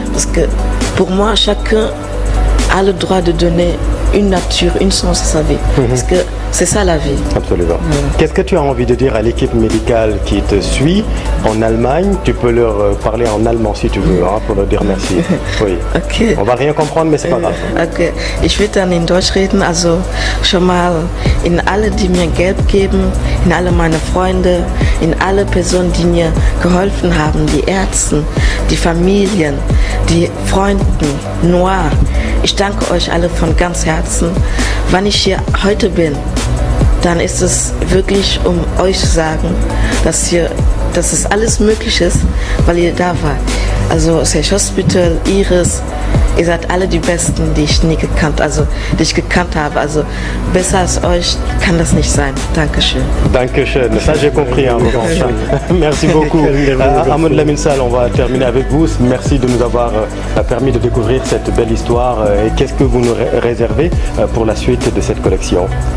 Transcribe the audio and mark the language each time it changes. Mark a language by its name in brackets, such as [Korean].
[French] Parce que pour moi, chacun a le droit de donner une nature, une chance à sa vie. Parce que c'est ça la vie. Absolument. Qu'est-ce que tu as envie de dire à l'équipe médicale qui te suit en Allemagne? Tu peux leur parler en allemand si tu veux, pour leur dire merci. Oui. Okay. On va rien comprendre, mais c'est pas grave. Okay. [German] Ich würde dann in Deutsch reden, also schon mal in alle, die mir Geld geben, in alle meine Freunde, in alle Personen, die mir geholfen haben, die Ärzte, die Familien, die Freunden, Noir. Ich danke euch alle von ganz Herzen. Wenn ich hier heute bin, dann ist es wirklich, um euch zu sagen, dass es alles möglich ist, weil ihr da wart. Also Sech Hospital, Iris, ihr seid alle die Besten, die ich gekannt habe. Also besser als euch kann das nicht sein. Dankeschön. [French] Dankeschön. Ça j'ai compris. Merci beaucoup. Ahmed Lamine Sall, on va terminer avec vous. Merci de nous avoir permis de découvrir cette belle histoire. Et qu'est-ce que vous nous réservez pour la suite de cette collection?